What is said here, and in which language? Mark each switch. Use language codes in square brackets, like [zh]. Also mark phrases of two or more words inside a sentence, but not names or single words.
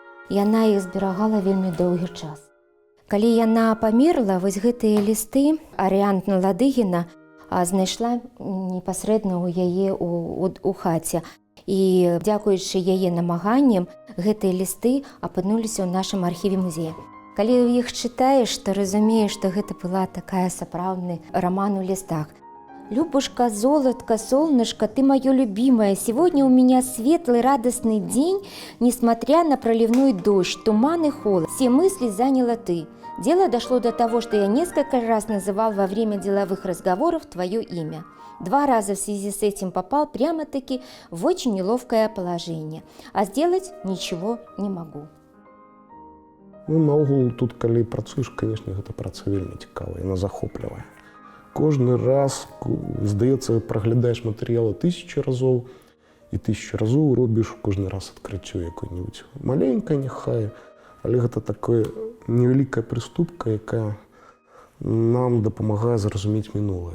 [be] Яна іх зберагала вельмі доўгі час. Калі яна памерла, вось гэтыя лісты Арыянтна Ладыгіна знайшла непасрэдна ў яе у хаце. І дзякуючы яе намаганням, гэтыя лісты апынуліся ў нашым архіве музея. Калі іх чытаеш, то разумееш, што гэта была такая сапраўдны раман у лістах. [ru] «Любушка, золотко, солнышко, ты мое любимое, сегодня у меня светлый, радостный день, несмотря на проливной дождь, туман и холод. Все мысли заняла ты. Дело дошло до того, что я несколько раз называл во время деловых разговоров твое имя. 2 раза в связи с этим попал прямо-таки в очень неловкое положение, а сделать ничего не могу». [be] Ну, наогул тут, калі працуеш, конечно, гэта праца вельмі цікавая, яна захоплівая. Кожны раз, здаецца, праглядаеш матэрыялы 1000 разоў і 1000 разоў робіш кожны раз адкрыццё якое-небудзь маленькае, няхай, але гэта такая невялікая прыступка, якая нам дапамагае зразумець мінулае.